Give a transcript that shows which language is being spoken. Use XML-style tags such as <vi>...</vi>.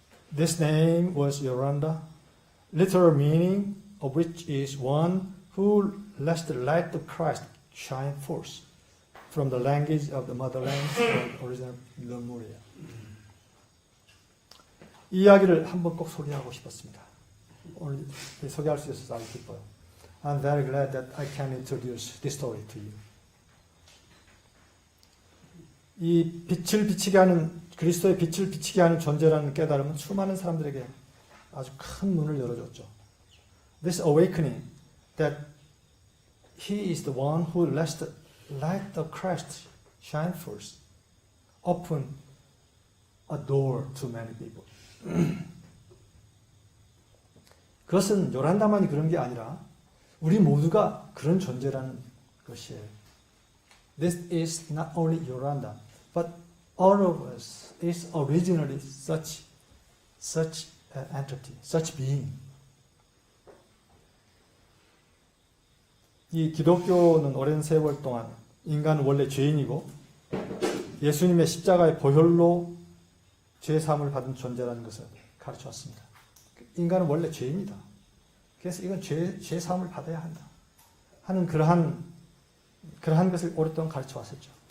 <en>This name was Yoranda, literal meaning of which is one who lets the light of Christ shine forth, from the language of the motherland of original Lemuria.</en> <ko>이 이야기를 한번 꼭 소개하고 싶었습니다. 오늘 소개할 수 있어서 아주 기뻐요.</ko> <en>I'm very glad that I can introduce this story to you.</en> <ko>이 빛을 비치게 하는, 그리스도의 빛을 비치게 하는 존재라는 깨달음은 수많은 사람들에게 아주 큰 문을 열어줬죠.</ko> <en>This awakening that He is the one who lets the light of Christ shine forth, open a door to many people.</en> <ko>그것은 요란다만이 그런 게 아니라 우리 모두가 그런 존재라는 것이에요.</ko> <en>This is not only Yoranda, but all of us is originally such an entity, such being.</en> <ko>이 기독교는 오랜 세월 동안 인간은 원래 죄인이고 예수님의 십자가의 보혈로 죄 사함을 받은 존재라는 것을 가르쳐 왔습니다. 인간은 원래 죄인이다. 그래서 이건 죄 사함을 받아야 한다 하는 그러한 것을 오랫동안 가르쳐 왔었죠.</ko>